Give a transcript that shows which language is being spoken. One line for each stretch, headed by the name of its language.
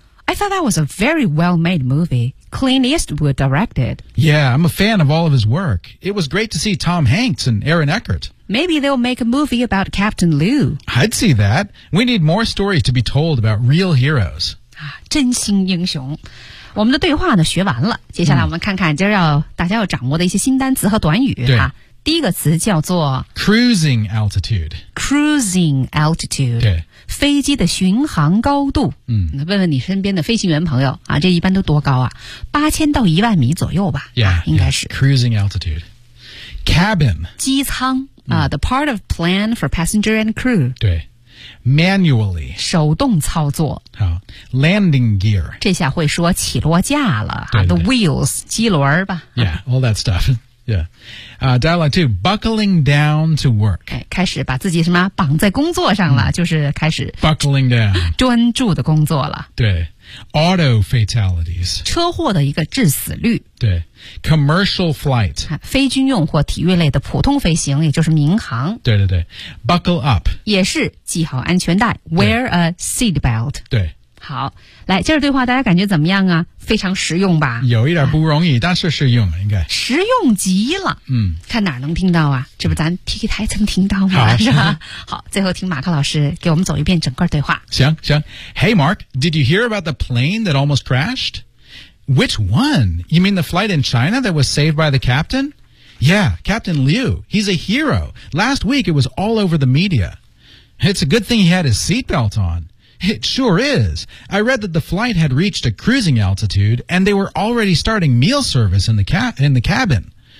English: I thought that was a very well-made movie. Clint Eastwood directed. Yeah, I'm a fan of all of his work. It was great to see Tom Hanks and Aaron Eckhart. Maybe they'll make a movie about Captain Lou. I'd see that. We need more stories to be told about real heroes.
Chinese: 真心英雄。我们的对话呢学完了。接下来我们看看今儿要大家要掌握的一些新单词和短语。对。第一个词叫做
English: Cruising altitude. Cruising altitude. 对。
Chinese: 飞机的巡航高度，问问你身边的飞行员朋友啊，这一般都多高啊？ 8000到10000米左右吧， yeah, 应该是。
English: Yeah, cruising altitude, cabin,
Chinese: 机舱啊、
English: the part of plane for passenger and crew.
Chinese: 对 ，manually, 手动操作。好 ，landing gear, 这下会说起落架了啊 ，
English: the wheels,
Chinese: 机轮吧。
English: Yeah, all that stuff. Yeah, dialogue two. Buckling down to work.
Chinese: 开始把自己什么绑在工作上了，就是开始
English: buckling down,
Chinese: 专注的工作了。
English: 对 ，auto fatalities,
Chinese: 车祸的一个致死率。
English: 对 ，commercial flight,
Chinese: 非军用或体育类的普通飞行，也就是民航。对对对 ，
English: buckle up,
Chinese: 也是系好安全带 ，
English: wear a seat belt。
Chinese: 对。好，来，接着对话，大家感觉怎么样啊？非常实用吧？有一点不容易，但是实用，应该。实用极了。看哪能听到啊？这不咱 TK 台曾听到吗？是吧？好，最后听马克老师给我们走一遍整个对话。行行。
English: Hey Mark, did you hear about the plane that almost crashed? Which one? You mean the flight in China that was saved by the captain? Yeah, Captain Liu. He's a hero. Last week it was all over the media. It's a good thing he had his seatbelt on. It sure is. I read that the flight had reached a cruising altitude and they were already starting meal service in the cabin.